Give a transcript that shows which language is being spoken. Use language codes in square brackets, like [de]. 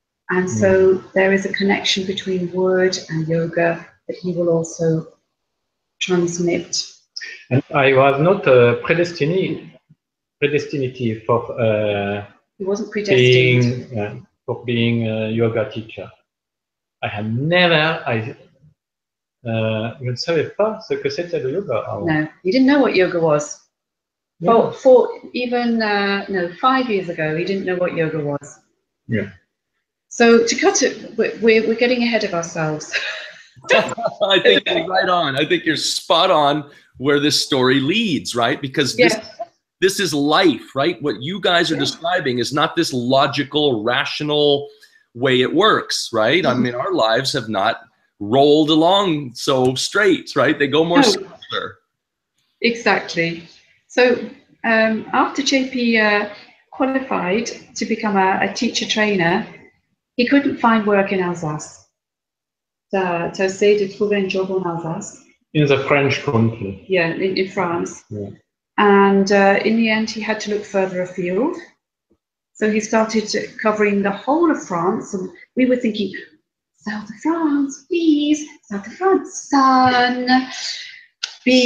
[en] And so there is a connection between wood and yoga that he will also transmit. And I was not predestined for he wasn't predestined for being a yoga teacher. I had never. [fr] Je ne savais pas ce que c'était le yoga. [en] No, he didn't know what yoga was. Yeah. For even 5 years ago, he didn't know what yoga was. Yeah. So to cut it, we're getting ahead of ourselves. I think you're right on. I think you're spot on where this story leads, right? Because this is life, right? What you guys are describing is not this logical, rational way it works, right? I mean, our lives have not rolled along so straight, right? They go more circular. Exactly. So after JP qualified to become a teacher trainer, he couldn't find work in Alsace. [fr] Tu as essayé de trouver un job en Alsace. [en] In the French country. Yeah, in France. Yeah. And in the end, he had to look further afield. So he started covering the whole of France. And we were thinking, South of France, please. South of France, sun, beach,